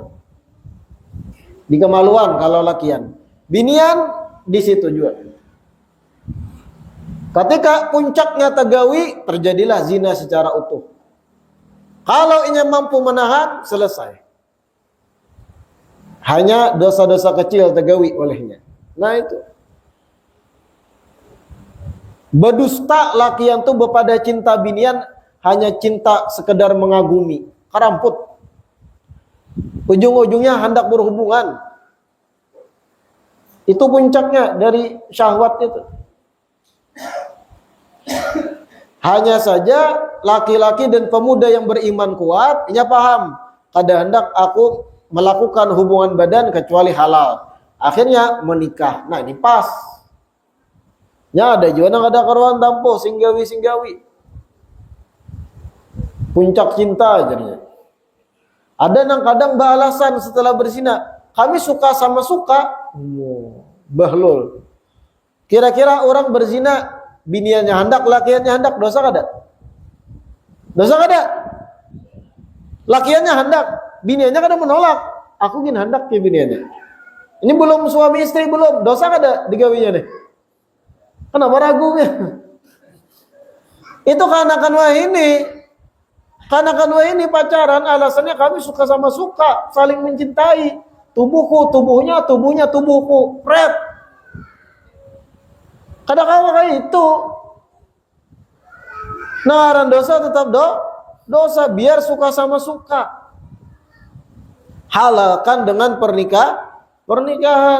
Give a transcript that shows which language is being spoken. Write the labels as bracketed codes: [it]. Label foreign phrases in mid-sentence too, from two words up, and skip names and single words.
[bjn] Di kemaluan kalau lakian. Binian di situ juga. [id] Ketika puncaknya tagawi, terjadilah zina secara utuh. Kalau ia mampu menahan, selesai. Hanya dosa-dosa kecil tagawi olehnya. Nah itu. [bjn] Berdusta lakian tuh bepada cinta binian hanya cinta sekedar mengagumi, karamput. [id] Ujung-ujungnya hendak berhubungan. Itu puncaknya dari syahwat itu. Hanya saja laki-laki dan pemuda yang beriman kuat, ia paham, kada hendak aku melakukan hubungan badan kecuali halal. Akhirnya menikah. Nah ini pas. [bjn] Ya ada juga nang ada karuan tampo singgawi. [id] Puncak cinta jadinya. Ada nang kadang beralasan setelah berzina, kami suka sama suka. Bahlul. [bjn] Kira-kira orang berzina, biniannya hendak, lakiannya hendak, dosa kada? Dosa kada? Lakiannya hendak, biniannya kada menolak. Aku gini hendak ke biniannya. Ini belum suami istri belum, dosa kada digawinya nih? [id] Kenapa ragunya? Itu Kanakan ini pacaran, alasannya kami suka sama suka, saling mencintai. Tubuhku, tubuhnya, tubuhku. Pret. Kadang-kadang kayak itu. Nah, dosa tetap dosa, biar suka sama suka. Halalkan dengan pernikahan.